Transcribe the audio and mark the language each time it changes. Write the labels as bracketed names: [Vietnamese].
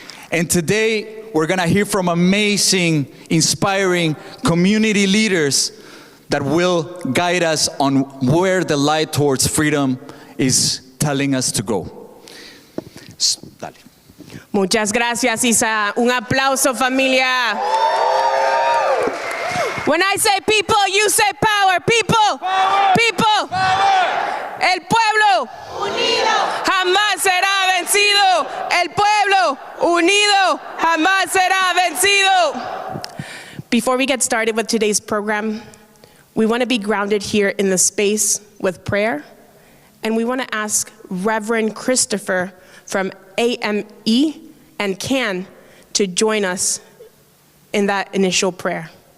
[English] And today we're gonna hear from amazing, inspiring community leaders that will guide us on where the light towards freedom is telling us to go. [Spanish] Dale. Muchas gracias, Isa. Un aplauso, familia. [English] When I say people, you say power. People. Power. People. Power. [Spanish] El pueblo unido jamás será vencido. El pueblo unido jamás será vencido. [English] Before we get started with today's program, we want to be grounded here in the space with prayer. And we want to ask Reverend Christopher from AME and CAN to join us in that initial prayer.